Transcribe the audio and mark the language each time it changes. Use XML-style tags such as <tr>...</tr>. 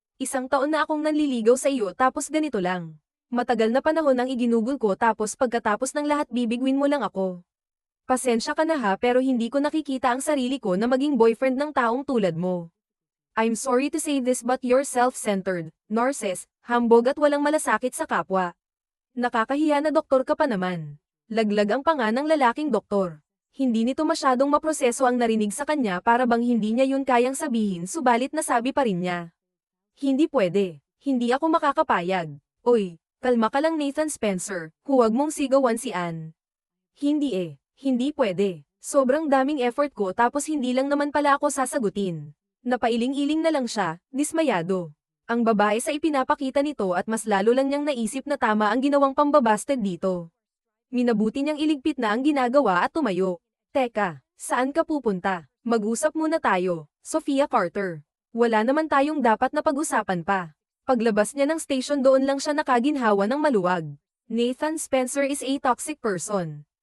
<tl>Isang taon na akong nanliligaw sa iyo tapos ganito lang. Matagal na panahon ang iginugol ko tapos pagkatapos ng lahat bibigwin mo lang ako. Pasensya ka na ha pero hindi ko nakikita ang sarili ko na maging boyfriend ng taong tulad mo.</tl> <en>I'm sorry to say this but you're self-centered, narcissist,</en> <tl>hambog at walang malasakit sa kapwa. Nakakahiya na doktor ka pa naman. Laglag ang panga ng lalaking doktor. Hindi nito masyadong maproseso ang narinig sa kanya para bang hindi niya yun kayang sabihin subalit nasabi pa rin niya. Hindi pwede. Hindi ako makakapayag. Oy, kalma ka lang Nathan Spencer, huwag mong sigawan si Anne. Hindi eh, hindi pwede. Sobrang daming effort ko tapos hindi lang naman pala ako sasagutin. Napailing-iling na lang siya, dismayado. Ang babae sa ipinapakita nito at mas lalo lang niyang naisip na tama ang ginawang pambabasted dito. Minabuti niyang iligpit na ang ginagawa at tumayo. Teka, saan ka pupunta? Mag-usap muna tayo, Sophia Carter. Wala naman tayong dapat na pag-usapan pa. Paglabas niya ng station doon lang siya nakaginhawa ng maluwag.</tl> <en>Nathan Spencer is a toxic person.</en>